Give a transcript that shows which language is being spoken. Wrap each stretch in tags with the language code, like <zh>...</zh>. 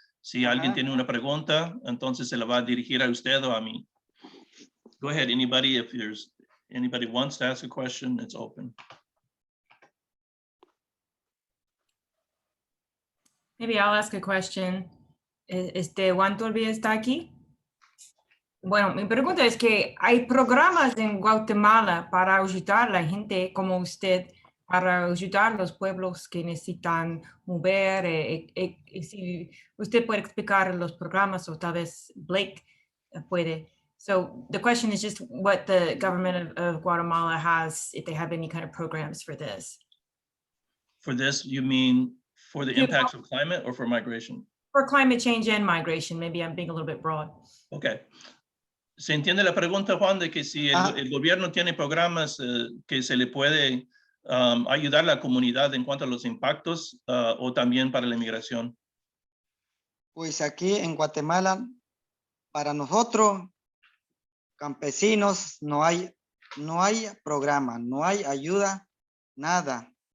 <es>Si alguien tiene una pregunta, entonces se la va a dirigir a usted o a mí.</es> <en>Go ahead, anybody, if anybody wants to ask a question, it's open. Maybe I'll ask a question.</en> <es>Juan todavía está aquí. Bueno, mi pregunta es que hay programas en Guatemala para ayudar a la gente como usted, para ayudar a los pueblos que necesitan mover. Si usted puede explicar los programas, o tal vez Blake puede.</es> <en>So the question is just what the government of Guatemala has, if they have any kind of programs for this. For this, you mean for the impacts of climate or for migration? For climate change and migration. Maybe I'm being a little bit broad. Okay.</en> <es>¿Se entiende la pregunta, Juan, de que si el gobierno tiene programas que se le puede ayudar a la comunidad en cuanto a los impactos, o también para la inmigración? Pues aquí en Guatemala, para nosotros, campesinos, no hay programa, no hay ayuda, nada.</es>